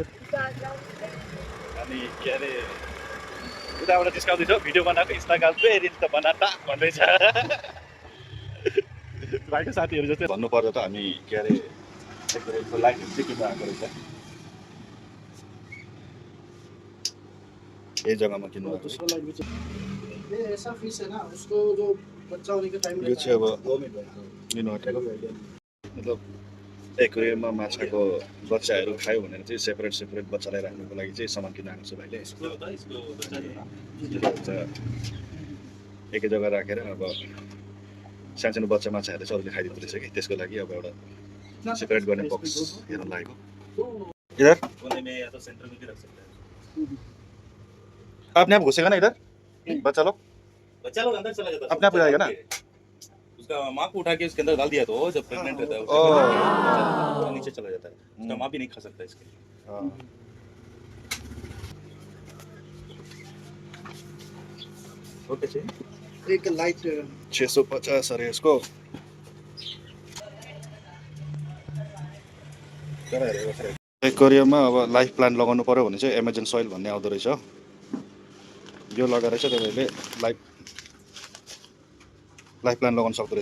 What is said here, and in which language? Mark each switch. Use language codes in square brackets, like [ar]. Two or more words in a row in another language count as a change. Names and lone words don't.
[ne] अनि के अरे उताबाट जिस्काउँदैछ भिडियो बनाएको, इन्स्टाग्रामकै रिल्स त बनाता भन्दैछ। भाइको साथीहरू जस्तै भन्नु पर्दा त हामी के अरे डेकोरेटको लाइटहरू चाहिँ किन्नु आएको रहेछ। यही जग्गामा किन्नु आएको छ। [hi] ए ऐसा फिस है ना, उसको जो बच्चा होने के टाइम [ne] यो चाहिँ अब लिनु आँटेको मतलब एक्वेरियममा माछाको बच्चाहरू खायो भनेर चाहिँ सेपरेट बच्चालाई राख्नुको लागि चाहिँ सामान किन्न आएको छ भाइले। एकै जग्गा राखेर अब सानो बच्चा माछाहरूले चाहिँ अरूले खाइदिँदो रहेछ कि, त्यसको लागि अब एउटा सेपरेट गर्ने बक्स हेर्न लागेको। [hi] इधर अपने आप घुसेगा ना इधर बच्चा लोग अंदर चला जाता है, अपने आप हो जाएगा ना? उसका माँ को उठा के उसके अंदर डाल दिया तो जब प्रेग्नेंट रहता है वो नीचे चला जाता है। उसका माँ भी नहीं खा सकता इसके लिए। ओके चाहिए एक लाइट [ne] 650 अरे यसको। एक्वेरियममा अब [en] life plant [ne] लगाउनु पर्यो भने चाहिँ एमाजोन सोइल भन्ने आउँदो रहेछ। यो लगाएर चाहिँ तपाईँहरूले [en] life plant [ne] लगाउन सक्दो रहेछ।